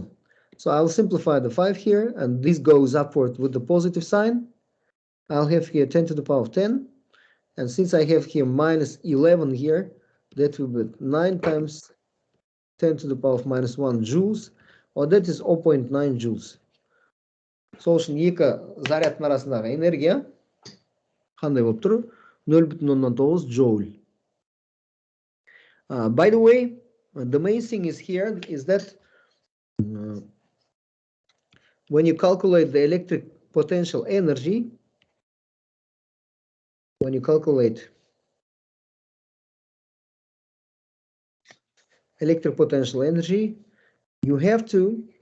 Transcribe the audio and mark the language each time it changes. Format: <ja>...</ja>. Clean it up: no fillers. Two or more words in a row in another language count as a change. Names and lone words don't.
<en>So I'll simplify the 5 here, and this goes upward with the positive sign. I'll have here 10 to the power of 10. And since I have here minus 11 here, that will be 9 times 10 to the power of minus 1 joules, or that is 0.9 joules.</en> <kk>Сол үшін екі зарядтың арасындағы энергия қандай болып тұр?</kk> <en>0,9 joule. By the way, the main thing is here is that when you calculate the electric potential energy, when you calculate electric potential energy, you have to</en>